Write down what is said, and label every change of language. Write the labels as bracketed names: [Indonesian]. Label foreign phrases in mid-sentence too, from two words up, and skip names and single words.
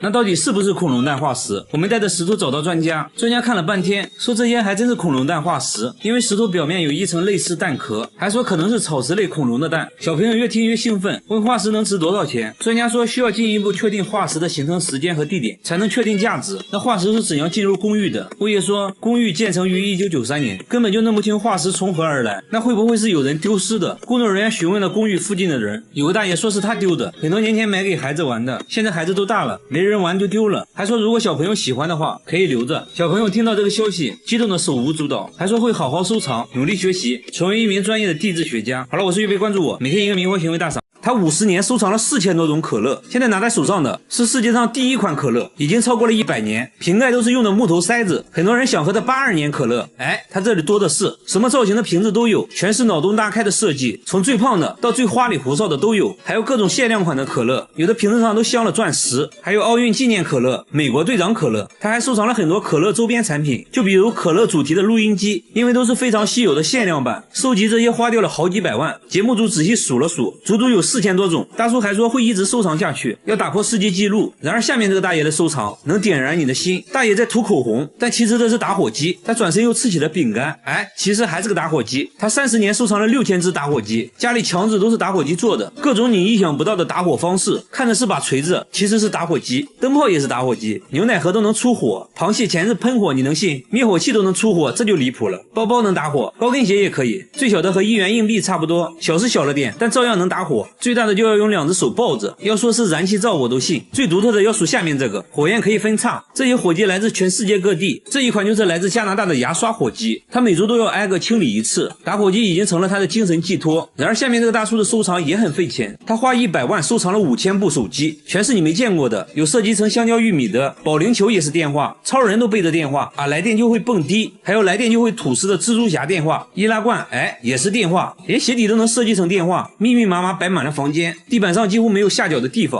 [Chinese] 那到底是不是恐龍蛋化石？我們帶着石頭找到專家，專家看了半天，說這些還真是恐龍蛋化石，因為石頭表面有一層類似蛋殼，還說可能是草食類恐龍的蛋。小朋友越聽越興奮，問化石能值多少錢？專家說需要進一步確定化石的形成時間和地點，才能確定價值。那化石是怎樣進入公寓的？物業說公寓建成於1993年，根本就弄不清化石從何而來。那会不会是有人丟失的？工作人員詢問了公寓附近的人，有個大爺說是他丟的，很多年前買給孩子玩的，現在孩子都大了，沒人玩就丟了。還說如果小朋友喜歡的話，可以留着。小朋友听到這個消息，激動的手舞足蹈，還說會好好收藏，努力學習，成為一名專業的地質學家。好了，我是岳飛，關注我，每天一個明火行為大賞。他50年收藏了4000多種可樂，現在拿在手上的是世界上第1款可樂，已經超過了100年，瓶蓋都是用的木頭塞子。很多人想喝的82年可樂，他這裡多的是，什麼造型的瓶子都有，全是腦洞大開的設計，從最胖的到最花裡胡哨的都有，還有各種限量款的可樂，有的瓶子上都鑲了鑽石，還有奧運紀念可樂、美國隊長可樂。他還收藏了很多可樂周邊產品，就比如可樂主題的錄音機，因為都是非常稀有的限量版，收集這些花掉了好幾百萬。節目組仔細數了數，足足有4000多種。大叔還說會一直收藏下去，要打破世界紀錄。然而下面這個大爺的收藏能點燃你的心。大爺在塗口紅，但其實這是打火機。他轉身又吃起了餅乾，其實還是個打火機。他30年收藏了6000只打火機，家裡牆紙都是打火機做的，各種你意想不到的打火方式。看着是把錘子，其實是打火機。燈泡也是打火機，牛奶盒都能出火，螃蟹鉗子噴火，你能信？滅火器都能出火，這就離譜了。包包能打火，高跟鞋也可以，最小的和1元硬幣差不多，小是小了點，但照樣能打火。最大的就要用2只手抱着，要說是燃气灶我都信。最独特的要数下面这個，火焰可以分叉，這些火機來自全世界各地。這一款就是來自加拿大的牙刷火機，他每周都要挨個清理一次。打火機已經成了他的精神寄託。然而下面這個大叔的收藏也很費錢，他花100萬收藏了5000部手機，全是你沒見過的，有設計成香蕉玉米的，保齡球也是電話，超人都背着電話，來電就會蹦迪，還有來電就會吐絲的蜘蛛俠電話，易拉罐也是電話，連鞋底都能設計成電話，密密麻麻擺滿了房間，地板上幾乎沒有下腳的地方。